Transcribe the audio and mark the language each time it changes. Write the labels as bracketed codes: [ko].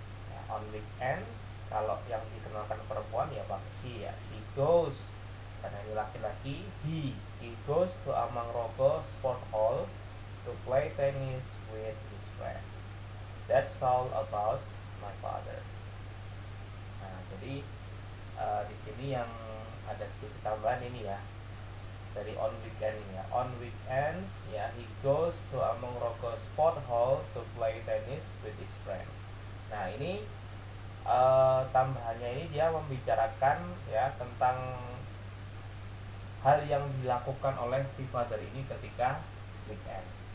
[id] Nah, [en] on weekends, [id] kalau yang dikenalkan perempuan ya pakai she ya. [en] She goes, [id] karena ini laki-laki, he [en] he goes to Amang Rogo Sport Hall to play tennis with his friends. That's all about my father. [id] Nah, jadi di sini yang ada sedikit tambahan ini ya, dari on weekend ya. [en] On weekends ya, he goes to Among Rogo Sport Hall to play tennis with his friend. [id] Nah, ini tambahannya ini dia membicarakan ya tentang hal yang dilakukan oleh si father ini ketika weekend.